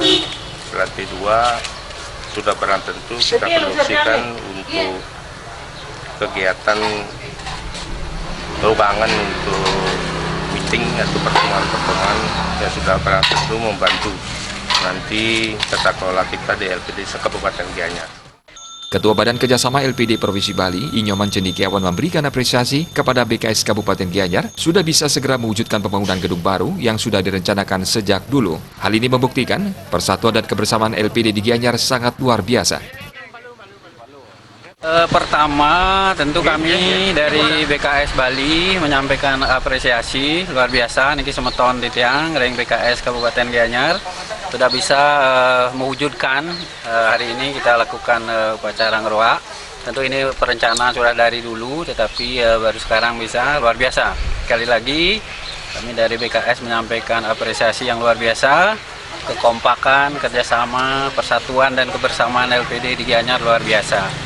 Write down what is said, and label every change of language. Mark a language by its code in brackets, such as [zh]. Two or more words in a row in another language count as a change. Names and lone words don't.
[id] Lantai 2 sudah barang tentu kita fungsikan untuk kegiatan ruangan untuk meeting atau pertemuan-pertemuan yang sudah barang tentu membantu nanti tata kelola kita di LPD Kabupaten Gianyar. Ketua Badan Kerjasama LPD Provinsi Bali, Inyoman Cendikiawan, memberikan apresiasi kepada BKS Kabupaten Gianyar sudah bisa segera mewujudkan pembangunan gedung baru yang sudah direncanakan sejak dulu. Hal ini membuktikan persatuan dan kebersamaan LPD di Gianyar sangat luar biasa. Pertama, tentu kami dari BKS Bali menyampaikan apresiasi luar biasa [ban] niki semeton di tiang ring [id] BKS Kabupaten Gianyar sudah bisa mewujudkan hari ini kita lakukan upacara ngeroa. Tentu ini perencanaan sudah dari dulu, tetapi baru sekarang bisa, luar biasa. Sekali lagi kami dari BKS menyampaikan apresiasi yang luar biasa, kekompakan, kerjasama, persatuan dan kebersamaan LPD di Gianyar luar biasa.